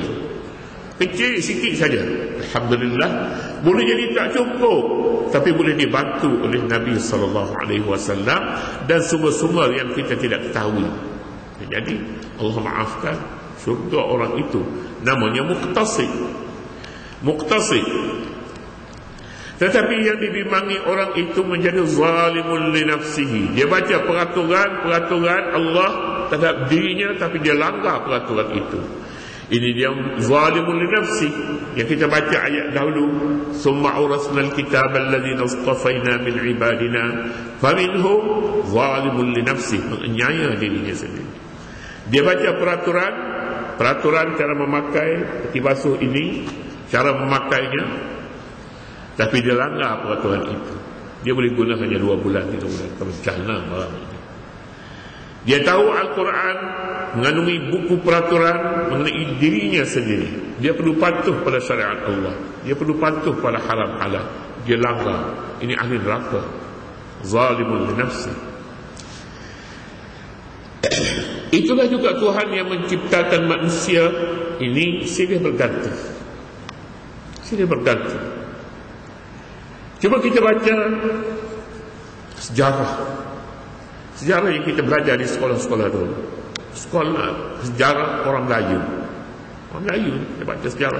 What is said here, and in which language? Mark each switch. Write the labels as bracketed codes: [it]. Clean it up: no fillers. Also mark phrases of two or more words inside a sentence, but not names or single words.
[ms] Kecil sikit saja, alhamdulillah, boleh jadi tak cukup, tapi boleh dibantu oleh Nabi SAW dan sumber-sumber yang kita tidak ketahui. Jadi Allah maafkan, syurga orang itu namanya muktasid. Tetapi yang dibimbangi orang itu menjadi [ar] ظالم لنفسه. [ms] Dia baca peraturan Allah terhadap dirinya, tapi dia langgar peraturan itu. Ini dia [ar] ظالم لنفسه. [ms] Yang kita baca ayat dahulu, [ar] ثم أورثنا الكتاب الذين اصطفينا من عبادنا فمنهم ظالم لنفسه, [ms] menganiaya dirinya sendiri. Dia baca peraturan cara memakai peti basuh ini, cara memakainya, tapi dia langgar peraturan itu. Dia boleh guna hanya 2 bulan, 3 bulan, terjana barang ini. Dia tahu Al-Quran mengandungi buku peraturan mengenai dirinya sendiri. Dia perlu patuh pada syariat Allah. Dia perlu patuh pada haram halal. Dia langgar. Ini ahli neraka. [ar] ظالم لنفسه. [ms] Itulah juga Tuhan yang menciptakan manusia ini silih berganti. Cuba kita baca sejarah yang kita belajar di sekolah-sekolah dulu. Sekolah sejarah orang Melayu, kita baca sejarah.